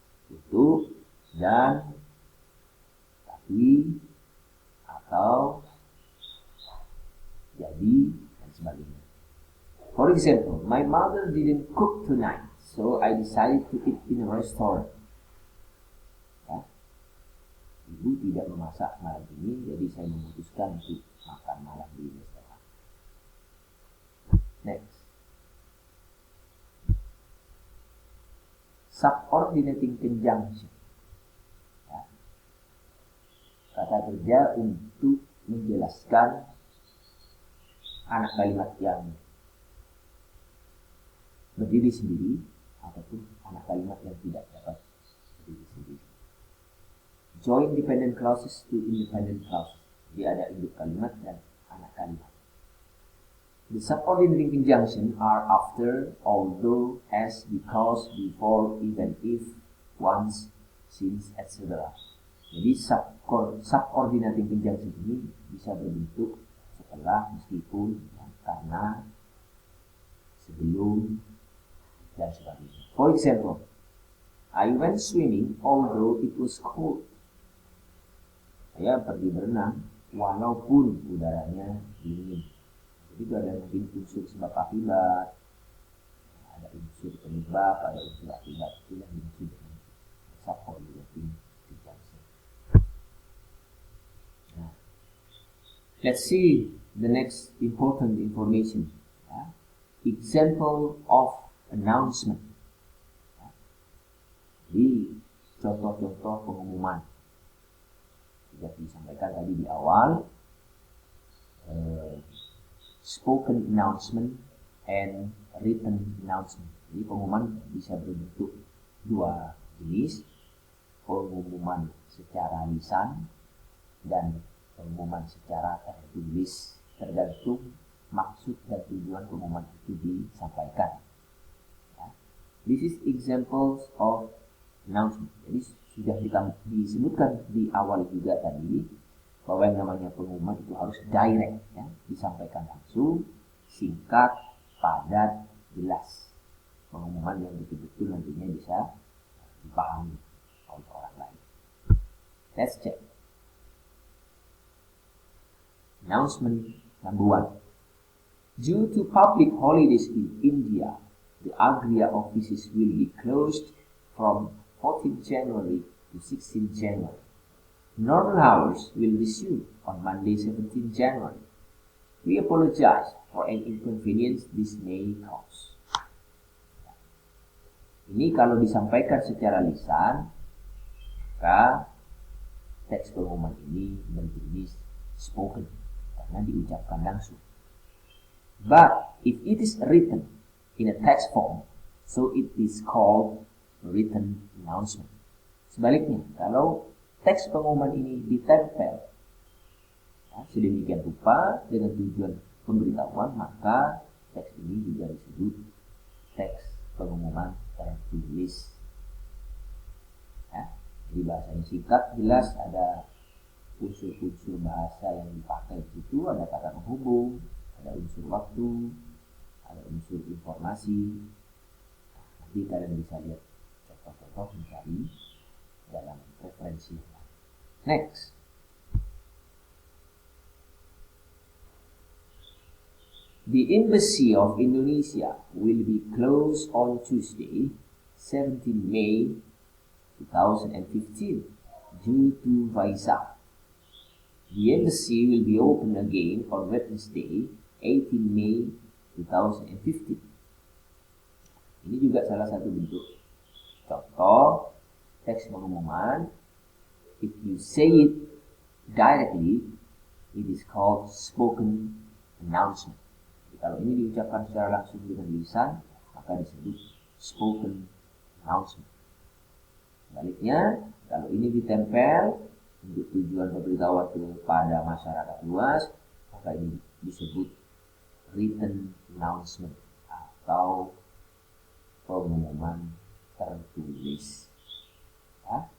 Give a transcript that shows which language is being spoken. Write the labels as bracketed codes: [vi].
[id] bentuk dan, tapi, atau, jadi, dan sebagainya. [en] For example, my mother didn't cook tonight, so I decided to eat in a restaurant. [id] Ya. Ibu tidak memasak malam ini, jadi saya memutuskan untuk makan malam di restoran. [en] Next. Subordinating conjunction. Ya. [id] Kata kerja untuk menjelaskan anak kalimat yang berdiri sendiri ataupun anak kalimat yang tidak dapat berdiri sendiri. [en] Join dependent clauses to independent clauses. [id] Jadi ada induk kalimat dan anak kalimat. [en] The subordinating conjunction are after, although, as, because, before, even if, once, since, etc. [id] Jadi subordinating conjunction ini bisa berbentuk setelah, meskipun, karena, sebelum, dan sebagainya. [en] For example, I went swimming although it was cold. [id] Saya pergi berenang walaupun udaranya dingin. Jadi itu ada mungkin unsur sebab akibat, ada unsur penyebab, ada unsur akibat. Itu yang dimaksud dengan subordinating conjunction. [en] Nah, let's see the next important information. Example of announcement. [id] Jadi contoh-contoh pengumuman sudah disampaikan tadi di awal. [en] Spoken announcement and written announcement. [id] Jadi pengumuman bisa berbentuk dua jenis, pengumuman secara lisan dan pengumuman secara tertulis, tergantung maksud dan tujuan pengumuman itu disampaikan. Ya. [en] This is examples of announcement. [id] Jadi sudah disebutkan di awal juga tadi bahwa yang namanya pengumuman itu harus direct, ya, disampaikan langsung, singkat, padat, jelas. Pengumuman yang betul-betul nantinya bisa dipahami oleh orang lain. [en] Let's check. Announcement number 1. Due to public holidays in India, the Agria offices will be closed from 14 January to 16 January. Normal hours will resume on Monday 17 January. We apologize for any inconvenience this may cause. [id] Ini kalau disampaikan secara lisan, maka teks pengumuman ini berjenis spoken karena diucapkan langsung. [en] But if it is written in a text form, so it is called written announcement. [id] Sebaliknya, kalau teks pengumuman ini ditempel, ya, sedemikian rupa dengan tujuan pemberitahuan, maka teks ini juga disebut teks pengumuman tertulis. Ya, jadi bahasanya singkat, jelas, ada unsur-unsur bahasa yang dipakai di situ, ada kata penghubung, ada unsur waktu, ada unsur informasi. Nanti kalian bisa lihat contoh-contoh mencari dalam referensi. Next. [en] The Embassy of Indonesia will be closed on Tuesday, 17 May 2015 due to Vaisak. The embassy will be open again on Wednesday, 18 May 2015. [id] Ini juga salah satu bentuk contoh teks pengumuman. [en] If you say it directly, it is called spoken announcement. [id] Jadi, kalau ini diucapkan secara langsung dengan lisan, maka disebut spoken announcement. Sebaliknya, kalau ini ditempel untuk tujuan pemberitahuan kepada masyarakat luas, maka ini disebut written announcement atau pengumuman tertulis. Ya.